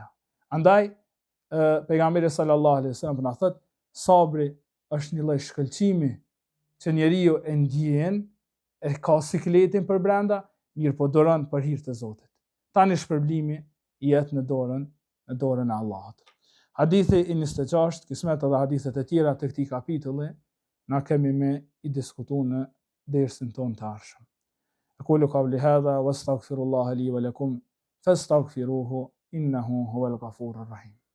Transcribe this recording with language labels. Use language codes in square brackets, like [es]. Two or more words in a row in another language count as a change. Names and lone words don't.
[sq] Andaj pejgamberi [ar] صلى الله عليه وسلم [sq] na thotë sabri është një lloj shkëlqimi që njeriu e ndjen, e ka sikletin për brenda, mirë po doron për hir të Zotit. Tani shpërblimi jetë në dorën e Allahut. Hadithi i 26, kismet edhe hadithet e tjera të këtij kapitulli, na kemi me i diskutuar në dersin ton të ardhshëm. [ar] أقول قولي هذا وأستغفر الله لي ولكم فاستغفروه إنه هو الغفور الرحيم.